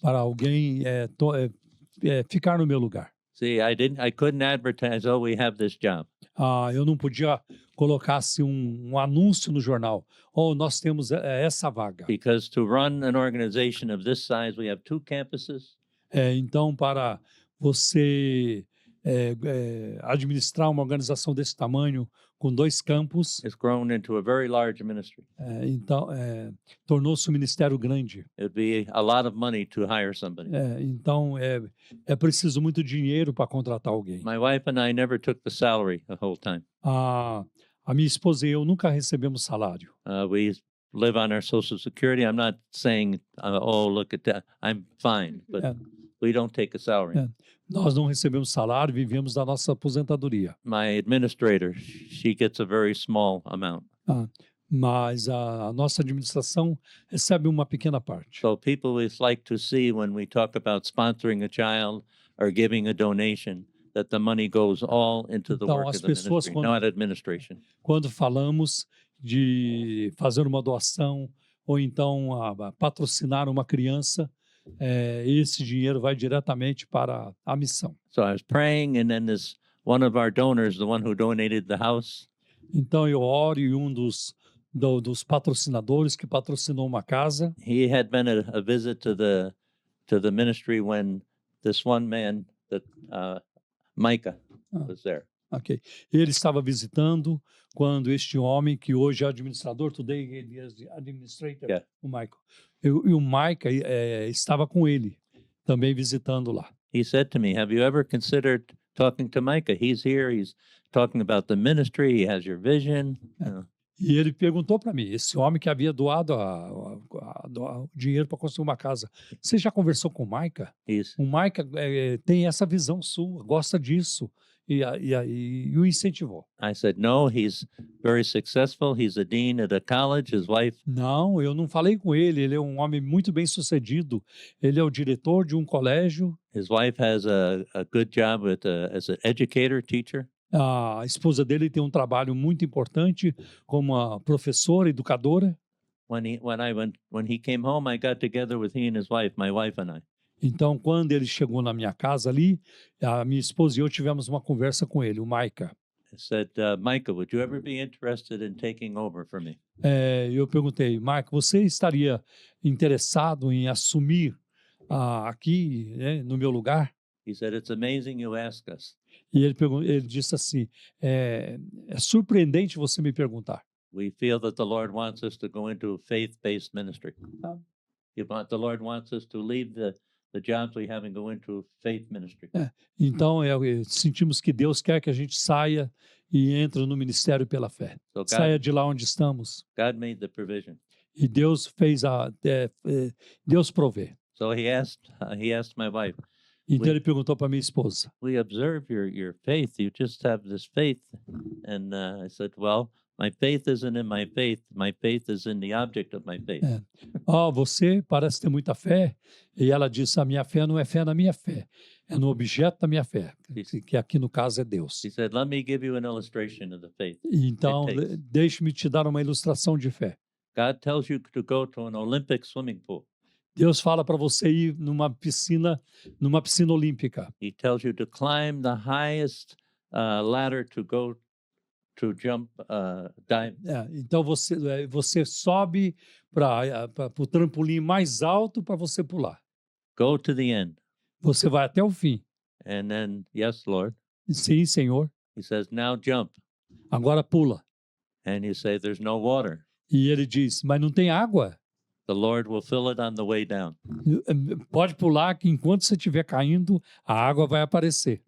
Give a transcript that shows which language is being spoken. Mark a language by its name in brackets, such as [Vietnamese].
[Portuguese] para alguém ficar no meu lugar. [English] See, I couldn't advertise, oh, we have this job. [Portuguese] Eu não podia colocar assim, um anúncio no jornal. Nós temos essa vaga. [English] Because to run an organization of this size, we have 2 campuses. [Portuguese] Então, para você administrar uma organização desse tamanho, com 2 campos, [English] It's grown into a very large ministry. [Portuguese] então tornou-se um ministério grande. [English] It would be a lot of money to hire somebody. [Portuguese] Então, é preciso muito dinheiro para contratar alguém. [English] My wife and I never took the salary the whole time. [Portuguese] A minha esposa e eu nunca recebemos salário. [English] We live on our Social Security. I'm not saying, oh, look at that. I'm fine, but we don't take a salary. [Portuguese] Nós não recebemos salário, vivemos da nossa aposentadoria. [English] My administrator, she gets a very small amount. [Portuguese] Mas a nossa administração recebe uma pequena parte. [English] So people always like to see when we talk about sponsoring a child or giving a donation, that the money goes all into the [Portuguese] Então, [English] work as of the [Portuguese] pessoas, [English] ministry, not administration. [Portuguese] Quando falamos de fazer uma doação ou então patrocinar uma criança, esse dinheiro vai diretamente para a missão. [English] So I was praying, and then this one of our donors, the one who donated the house, [Portuguese] Então eu oro e um dos patrocinadores que patrocinou uma casa, [English] he had been a visit to the ministry when this one man, that Micah, was there. [Portuguese] ok, ele estava visitando quando este homem, que hoje é administrador, [English] today he is the administrator, Yeah. [Portuguese] o Michael, e o Micah estava com ele, também visitando lá. [English] He said to me, have you ever considered talking to Micah? He's here, he's talking about the ministry, he has your vision. [Portuguese] E ele perguntou para mim, esse homem que havia doado o dinheiro para construir uma casa, você já conversou com o Maica? [English] He's [Portuguese] O Maica tem essa visão sua, gosta disso. E o incentivou. [English] I said, no, he's very successful. He's a dean at a college. His wife, [Portuguese] Não, eu não falei com ele, ele é um homem muito bem sucedido. Ele é o diretor de um colégio, [English] his wife has a good job as an educator, teacher. [Portuguese] a esposa dele tem um trabalho muito importante como a professora, educadora. [English] When he came home, I got together with he and his wife, my wife and I. [Portuguese] Então, quando ele chegou na minha casa ali, a minha esposa e eu tivemos uma conversa com ele, o Maica. [English] I said, Micah, would you ever be interested in taking over for me? [Portuguese] Eu perguntei, Maica, você estaria interessado em assumir aqui, né, no meu lugar? [English] He said, it's amazing you ask us. [Portuguese] E ele disse assim, é surpreendente você me perguntar. [English] We feel that the Lord wants us to go into a faith-based ministry. Ah. The Lord wants us to leave the jobs we have and go into faith ministry. [Portuguese] Então, sentimos que Deus quer que a gente saia e entre no ministério pela fé. [English] So God, [Portuguese] Saia de lá onde estamos. [English] God made the provision. [Portuguese] E Deus fez Deus provê. [English] So he asked my wife, [Portuguese] Então ele perguntou para minha esposa. [English] we observe your faith. You just have this faith. And I said, well, my faith isn't in my faith is in the object of my faith. [Portuguese] Você parece ter muita fé. E ela disse, a minha fé não é fé na minha fé. É no objeto da minha fé, que aqui no caso é Deus. [English] He said, let me give you an illustration of the faith. [Portuguese] Então, [English] It takes. [Portuguese] deixe-me te dar uma ilustração de fé. [English] God tells you to go to an Olympic swimming pool. [Portuguese] Deus fala para você ir numa piscina olímpica. [English] He tells you to climb the highest ladder to go to jump, dive. [Portuguese] Então você sobe para o trampolim mais alto para você pular. [English] Go to the end. [Portuguese] Você vai até o fim. [English] And then, yes, Lord. [Portuguese] Sim, Senhor. [English] He says, now jump. [Portuguese] Agora pula. [English] And you say, there's no water. [Portuguese] E ele diz, mas não tem água. [English] The Lord will fill it on the way down. [Portuguese] Pode pular que enquanto você estiver caindo, a água vai aparecer.